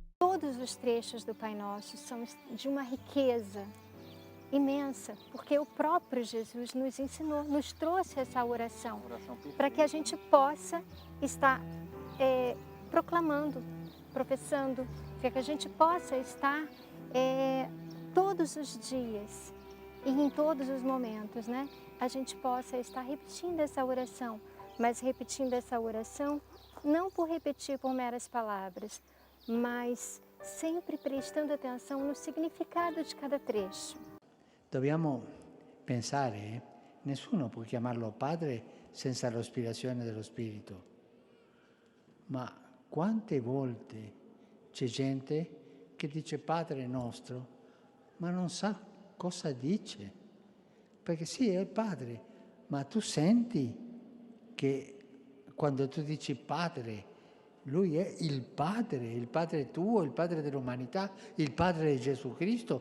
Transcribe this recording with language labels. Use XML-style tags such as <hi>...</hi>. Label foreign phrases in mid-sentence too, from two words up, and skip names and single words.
<pt>todos os trechos do Pai Nosso são de uma riqueza imensa, porque o próprio Jesus nos ensinou, nos trouxe essa oração para que a gente possa estar proclamando, professando, para que a gente possa estar todos os dias e em todos os momentos, né? A gente possa estar repetindo essa oração, mas repetindo essa oração não por repetir por meras palavras, mas sempre prestando atenção no significado de cada trecho.</pt> <it>Dobbiamo pensare, nessuno può chiamarlo padre senza l'ispirazione dello Spirito, ma quante volte c'è gente che dice Padre nostro, ma non sa cosa dice, perché sì, è il Padre, ma tu senti che quando tu dici Padre, Lui è il Padre tuo, il Padre dell'umanità, il Padre di Gesù Cristo.</it>